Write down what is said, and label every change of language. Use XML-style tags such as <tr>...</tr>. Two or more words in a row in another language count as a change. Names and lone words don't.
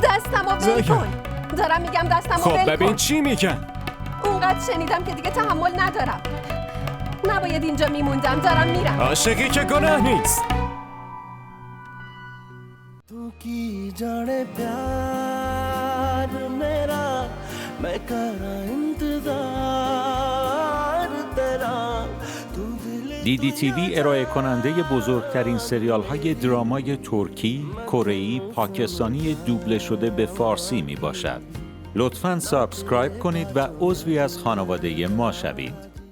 <fa>دستمو ول کن. دارم میگم دستمو ول کن. خب ببین چی میگم. اونقدر شنیدم که دیگه تحمل ندارم. نباید اینجا میموندم. دارم میرم. عاشقی که گناه نیست.</fa> <pa>تو کی جانے پیار میرا میں کرا انتظار تیرا.</pa> <fa>دیدی تیوی ارائه کننده بزرگترین سریال های درامای ترکی، کره‌ای، پاکستانی دوبله شده به فارسی می باشد. لطفاً سابسکرایب کنید و عضوی از خانواده ما شوید.</fa>